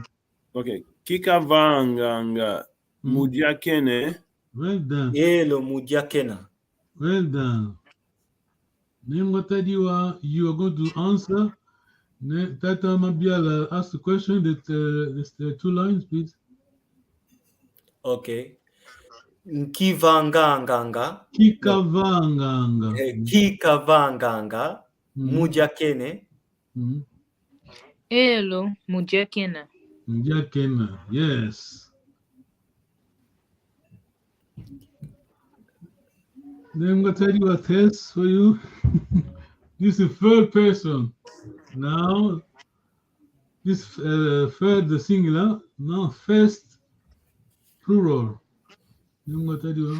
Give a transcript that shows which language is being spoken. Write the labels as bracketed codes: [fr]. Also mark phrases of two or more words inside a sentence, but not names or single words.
[kg] Okay. Kikavanganga. Mudiakene. [en] Well done. Hello, Mudiakena. Well done. Name what you are going to answer. Tata Mabiala ask the question. The 2 lines, please. [kg] Okay. Kikavanganga. Mudiakene. [en] Hello, Mudiakena. Mudiakena, yes. Then I'm going to tell you a test for you. This is third person. Now, this third, the singular. Now, first plural. I'm going to tell you.